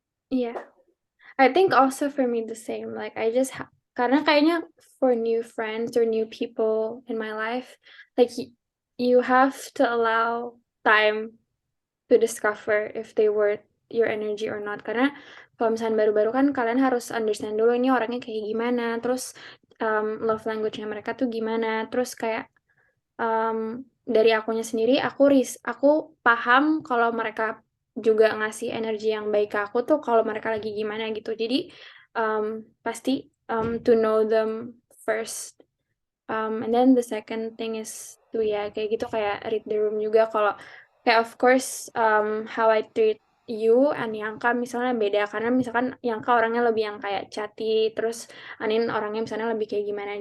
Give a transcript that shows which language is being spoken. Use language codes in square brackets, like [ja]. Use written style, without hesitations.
[en] Yeah. I think also for me the same. Like I just [id] karena kayaknya [en] for new friends or new people in my life, like you have to allow time to discover if they worth your energy or not. [id] Karena kalau misalnya baru-baru kan kalian harus understand dulu ini orangnya kayak gimana, terus love language-nya mereka tuh gimana, terus kayak dari akunya sendiri aku paham kalau mereka juga ngasih energi yang baik ke aku tuh kalau mereka lagi gimana gitu. Jadi pasti [en] to know them first. And then the second thing is to [id] ya kayak gitu kayak [en] read the room juga. [id] Kalau kayak [en] of course how I treat you [id] and Yangka misalnya beda karena misalkan Yangka orangnya lebih yang kayak chatty, terus Anin orangnya misalnya lebih kayak gimana.